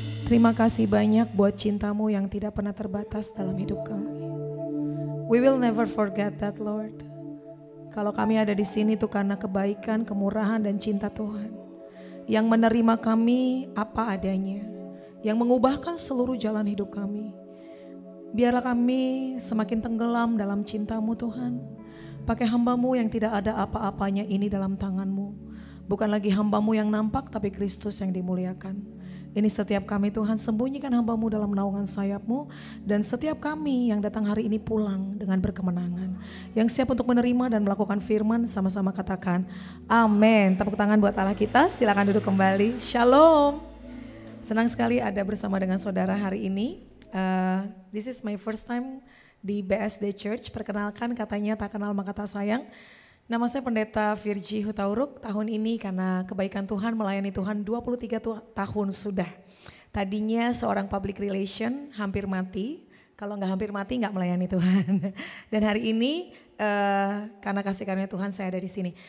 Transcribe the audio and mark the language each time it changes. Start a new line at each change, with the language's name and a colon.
Indonesian: Terima kasih banyak buat cintamu yang tidak pernah terbatas dalam hidup kami.
English: We will never forget that, Lord.
Indonesian: Kalau kami ada di sini itu karena kebaikan, kemurahan dan cinta Tuhan. Yang menerima kami apa adanya. Yang mengubahkan seluruh jalan hidup kami. Biarlah kami semakin tenggelam dalam cinta-Mu Tuhan. Pakai hamba-Mu yang tidak ada apa-apanya ini dalam tangan-Mu. Bukan lagi hamba-Mu yang nampak tapi Kristus yang dimuliakan. Ini setiap kami Tuhan, sembunyikan hamba-Mu dalam naungan sayap-Mu. Dan setiap kami yang datang hari ini pulang dengan berkemenangan. Yang siap untuk menerima dan melakukan firman, sama-sama katakan amin. Tepuk tangan buat Allah kita, silakan duduk kembali. Shalom. Senang sekali ada bersama dengan saudara hari ini.
English: This is my first time
Indonesian: di
English: BSD Church.
Indonesian: Perkenalkan, katanya tak kenal maka tak sayang. Nama saya Pendeta Virgi Hutauruk. Tahun ini karena kebaikan Tuhan melayani Tuhan 23 tahun sudah. Tadinya seorang public relation, hampir mati. Kalau nggak hampir mati nggak melayani Tuhan. Dan hari ini karena kasih karunia Tuhan saya ada di sini.